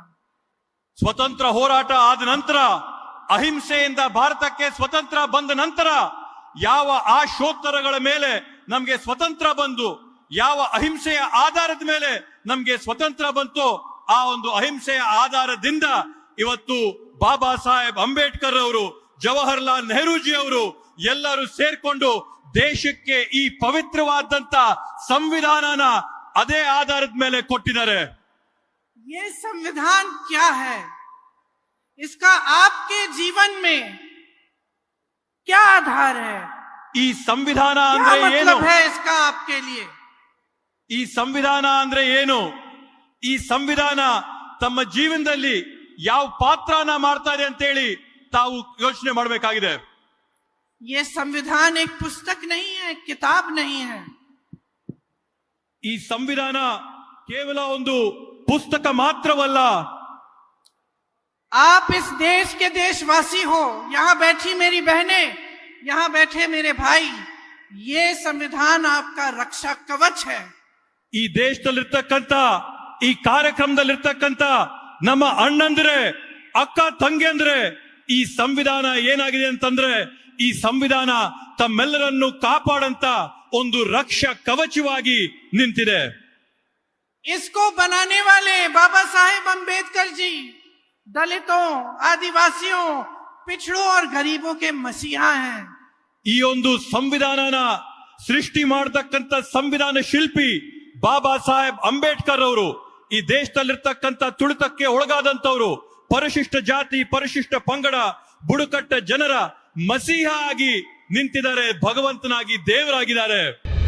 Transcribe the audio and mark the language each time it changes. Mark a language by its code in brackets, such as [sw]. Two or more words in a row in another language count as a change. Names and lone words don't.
[kn] ಸ್ವತಂತ್ರ ಹೋರಾಟ ಆದ ನಂತರ, ಅಹಿಂಸೆಯಿಂದ ಭಾರತಕ್ಕೆ ಸ್ವತಂತ್ರ ಬಂದ ನಂತರ ಯಾವ ಆಶೋತ್ತರಗಳ ಮೇಲೆ ನಮ್ಗೆ ಸ್ವತಂತ್ರ ಬಂದು, ಯಾವ ಅಹಿಂಸೆಯ ಆಧಾರದ ಮೇಲೆ ನಮ್ಗೆ ಸ್ವತಂತ್ರ ಬಂತು, ಆ ಒಂದು ಅಹಿಂಸೆಯ ಆಧಾರದಿಂದ ಇವತ್ತು ಬಾಬಾ ಸಾಹೇಬ್ ಅಂಬೇಡ್ಕರ್ ಅವರು, ಜವಾಹರ್ಲಾಲ್ ನೆಹರೂಜಿ ಅವರು ಎಲ್ಲರೂ ಸೇರ್ಕೊಂಡು ದೇಶಕ್ಕೆ ಈ ಪವಿತ್ರವಾದಂತ ಸಂವಿಧಾನನ ಅದೇ ಆಧಾರದ ಮೇಲೆ ಕೊಟ್ಟಿದ್ದಾರೆ. [hi] ये संविधान क्या है, इसका आपके जीवन में क्या आधार है, [kn] ಈ ಸಂವಿಧಾನ [hi] क्या [kn] ಅಂದ್ರೆ ಏನು? [hi] मतलब है इसका आपके लिए? [kn] ಈ ಸಂವಿಧಾನ ಅಂದ್ರೆ ಏನು? ಈ ಸಂವಿಧಾನ ತಮ್ಮ ಜೀವನದಲ್ಲಿ ಯಾವ ಪಾತ್ರನ ಮಾಡ್ತಾ ಇದೆ ಅಂತ ಹೇಳಿ ತಾವು ಯೋಚನೆ ಮಾಡಬೇಕಾಗಿದೆ. [hi] ये संविधान एक पुस्तक नहीं है, किताब नहीं है. [kn] ಈ ಸಂವಿಧಾನ ಕೇವಲ ಒಂದು ಪುಸ್ತಕ ಮಾತ್ರವಲ್ಲ. [hi] आप इस देश के देशवासी हो, यहां बैठी मेरी बहनें, यहां बैठे मेरे भाई, ये संविधान आपका रक्षा कवच है. [kn] ಈ ದೇಶದಲ್ಲಿರ್ತಕ್ಕಂಥ, ಈ ಕಾರ್ಯಕ್ರಮದಲ್ಲಿರ್ತಕ್ಕಂಥ ನಮ್ಮ ಅಣ್ಣಂದ್ರೆ, ಅಕ್ಕ ತಂಗಿಯಂದ್ರೆ, ಈ ಸಂವಿಧಾನ ಏನಾಗಿದೆ ಅಂತಂದ್ರೆ, ಈ ಸಂವಿಧಾನ ತಮ್ಮೆಲ್ಲರನ್ನು ಕಾಪಾಡಂತ ಒಂದು ರಕ್ಷಾ ಕವಚವಾಗಿ ನಿಂತಿದೆ. [hi] इसको बनाने वाले बाबा साहेब अंबेडकर जी दलितों, आदिवासियों, पिछड़ों और गरीबों के मसीहा हैं. [kn] ಈ ಒಂದು ಸಂವಿಧಾನನ ಸೃಷ್ಟಿ ಮಾಡತಕ್ಕಂತ ಸಂವಿಧಾನ ಶಿಲ್ಪಿ ಬಾಬಾ ಸಾಹೇಬ್ ಅಂಬೇಡ್ಕರ್ ಅವರು ಈ ದೇಶದಲ್ಲಿರ್ತಕ್ಕಂಥ ತುಳಿತಕ್ಕೆ ಒಳಗಾದಂತವರು, ಪರಿಶಿಷ್ಟ ಜಾತಿ, ಪರಿಶಿಷ್ಟ ಪಂಗಡ, ಬುಡಕಟ್ಟ ಜನರ ಮಸೀಹ ಆಗಿ ನಿಂತಿದ್ದಾರೆ, ಭಗವಂತನಾಗಿ ದೇವರಾಗಿದ್ದಾರೆ.